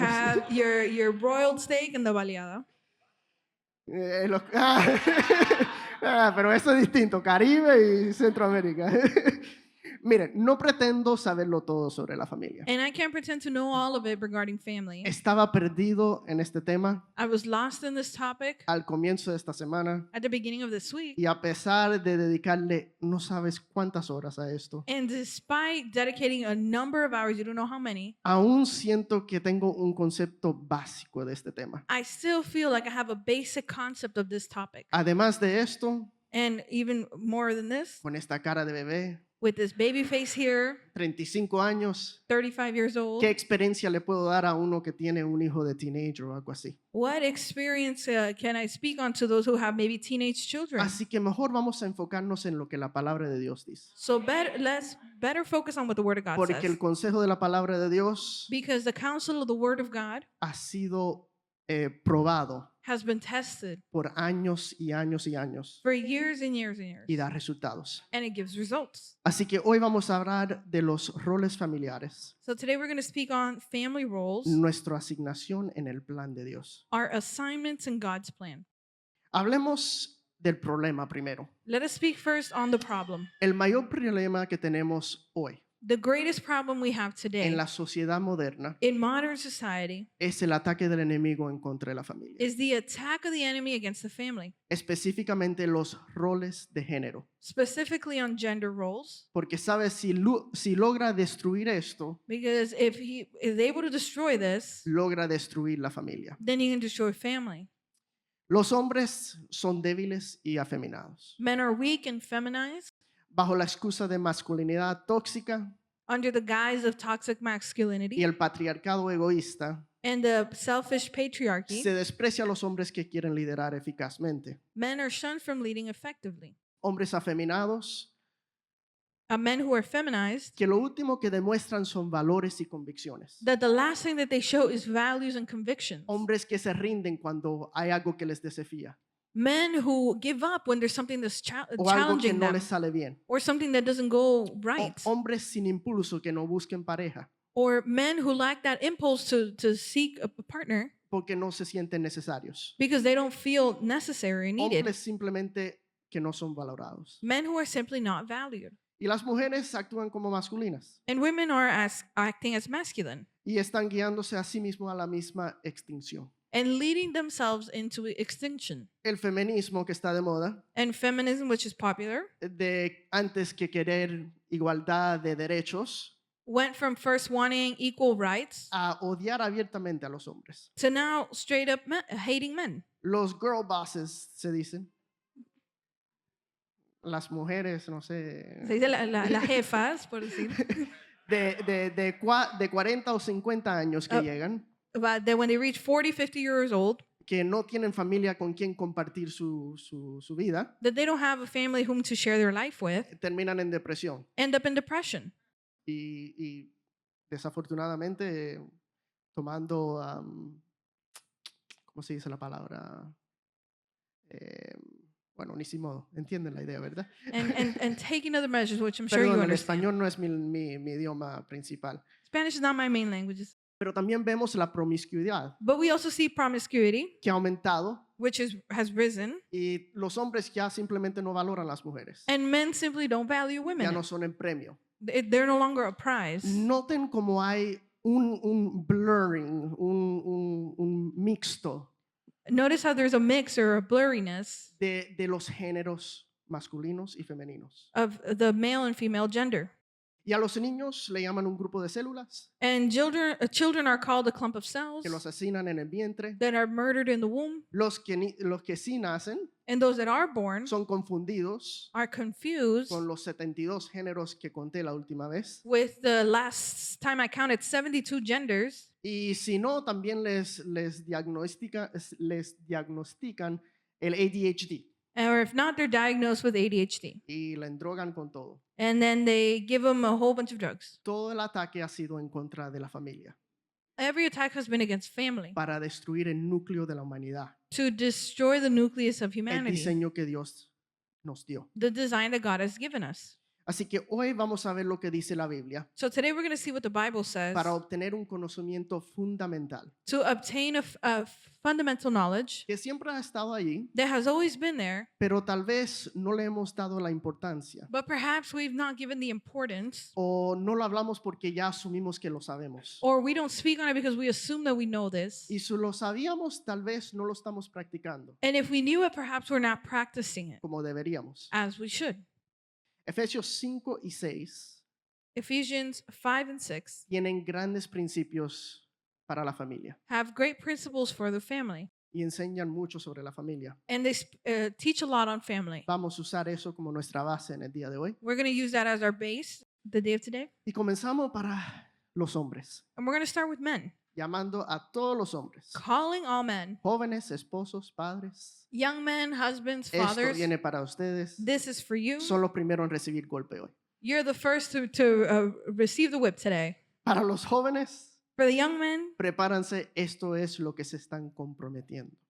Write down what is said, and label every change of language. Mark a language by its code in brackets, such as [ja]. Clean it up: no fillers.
[en] have your broiled steak and the baleada. [es] Pero eso es distinto, Caribe y Centroamérica. Miren, no pretendo saberlo todo sobre la familia. [en] And I can't pretend to know all of it regarding family. [es] Estaba perdido en este tema [en] I was lost in this topic [es] al comienzo de esta semana [en] at the beginning of this week. [es] y a pesar de dedicarle no sabes cuántas horas a esto, [en] And despite dedicating a number of hours, you don't know how many, [es] aún siento que tengo un concepto básico de este tema. [en] I still feel like I have a basic concept of this topic. [es] Además de esto, [en] And even more than this, [es] con esta cara de bebé, [en] with this baby face here, [es] 35 años, [en] 35 years old, [es] ¿qué experiencia le puedo dar a uno que tiene un hijo de teenager o algo así? [en] what experience can I speak on to those who have maybe teenage children? [es] Así que mejor vamos a enfocarnos en lo que la palabra de Dios dice. [en] So let's better focus on what the Word of God [es] Porque [en] says. [es] el consejo de la palabra de Dios [en] Because the counsel of the Word of God [es] ha sido probado [en] has been tested [es] por años y años y años [en] for years and years and years. [es] y da resultados. [en] And it gives results. [es] Así que hoy vamos a hablar de los roles familiares, [en] So today we're going to speak on family roles, [es] nuestra asignación en el plan de Dios. [en] our assignments in God's plan. [es] Hablemos del problema primero. [en] Let us speak first on the problem. [es] El mayor problema que tenemos hoy [en] The greatest problem we have [es] en [en] today [es] la sociedad moderna [en] in modern society [es] es el ataque del enemigo en contra de la familia, [en] is the attack of the enemy against the family, [es] específicamente los roles de género. [en] specifically on gender roles. [es] Porque sabes, si logra destruir esto, [en] Because if he is able to destroy this, [es] logra destruir la familia. [en] then he can destroy family. [es] Los hombres son débiles y afeminados. [en] Men are weak and feminized [es] Bajo la excusa de masculinidad tóxica [en] under the guise of toxic [es] y [en] masculinity [es] el patriarcado egoísta, [en] and the selfish patriarchy. [es] se desprecia a los hombres que quieren liderar eficazmente. [en] Men are shunned from leading effectively. [es] Hombres afeminados [en] Men who are feminized, [es] que lo último que demuestran son valores y convicciones. [en] that the last thing that they show is values and convictions. [es] Hombres que se rinden cuando hay algo que les desafía [en] Men who give up when there's something that's [es] o algo que [en] challenging [es] no [en] them [es] les sale bien. [en] or something that doesn't go right. [es] Hombres sin impulso que no busquen pareja [en] Or men who lack that impulse to seek a partner [es] porque no se sienten necesarios. [en] because they don't feel necessary or needed. [es] Hombres simplemente que no son valorados. [en] Men who are simply not valued. [es] Y las mujeres actúan como masculinas [en] And women are acting as masculine. [es] y están guiándose a sí mismos a la misma extinción. [en] and leading themselves into extinction. [es] El feminismo que está de moda, [en] And feminism, which is popular, [es] de antes que querer igualdad de derechos, [en] went from first wanting equal rights [es] a odiar abiertamente a los hombres. [en] to now straight up hating men. [es] Los [en] girl bosses [es] se dicen. Las mujeres, no sé, Se dice las jefas, por decir. de 40 o 50 años que llegan, [en] But then when they reach 40, 50 years old, [es] que no tienen familia con quien compartir su vida, [en] that they don't have a family whom to share their life with, [es] terminan en depresión. [en] end up in depression. [es] Y desafortunadamente tomando, ¿cómo se dice la palabra? Bueno, ni si modo, entienden la idea, ¿verdad? [en] And taking other measures, which I'm sure you [es] Perdón, el [en] understand. [es] español no es mi idioma principal. [en] Spanish is not my main language. [es] Pero también vemos la promiscuidad [en] But we also see promiscuity, [es] que ha aumentado [en] which has risen, [es] y los hombres ya simplemente no valoran las mujeres. [en] and men simply don't value [es] Ya [en] women. [es] no son el premio. [en] They're no longer a prize. [es] Noten cómo hay un blurring, un mixto [en] Notice how there's a mix or a blurriness [es] de los géneros masculinos y femeninos. [en] of the male and female gender. [es] Y a los niños le llaman un grupo de células [en] And children are called a clump of cells [es] que los asesinan en el vientre. [en] that are murdered in the womb, [es] Los que sí nacen [en] and those that are born [es] son confundidos [en] are confused [es] con los 72 géneros que conté la última vez. [en] with the last time I counted 72 genders. [es] Y si no, también les diagnostican el ADHD [en] Or if not, they're diagnosed with ADHD. [es] y le endrogan con todo. [en] And then they give them a whole bunch of drugs. [es] Todo el ataque ha sido en contra de la familia [en] Every attack has been against family [es] para destruir el núcleo de la humanidad, [en] to destroy the nucleus of [es] el [en] humanity, [es] diseño que Dios nos dio. [en] the design that God has given us. [es] Así que hoy vamos a ver lo que dice la Biblia [en] So today we're going to see what the Bible says [es] para obtener un conocimiento fundamental [en] to obtain a fundamental knowledge [es] que siempre ha estado allí, [en] that has always been there, [es] pero tal vez no le hemos dado la importancia [en] but perhaps we've not given the importance, [es] o no lo hablamos porque ya asumimos que lo sabemos. [en] or we don't speak on it because we assume that we know this. [es] Y si lo sabíamos, tal vez no lo estamos practicando [en] And if we knew it, perhaps we're not practicing it [es] como deberíamos. [en] as we should. [es] Efesios 5 y 6 [en] Ephesians 5 and 6 [es] tienen grandes principios para la familia [en] have great principles for the family, [es] y enseñan mucho sobre la familia. [en] and they teach a lot on family. [es] Vamos a usar eso como nuestra base en el día de hoy. [en] We're going to use that as our base the day of today. [es] Y comenzamos para los hombres, [en] And we're going to start with men, [es] llamando a todos los hombres, [en] calling all men, [es] jóvenes, esposos, padres. [en] young men, husbands, [es] Esto [en] fathers. [es] viene para ustedes. [en] This is for you. [es] Son los primeros en recibir golpe hoy. [en] You're the first to receive the whip today. [es] Para los jóvenes, [en] For the young men, [es] prepárense, esto es lo que se están comprometiendo.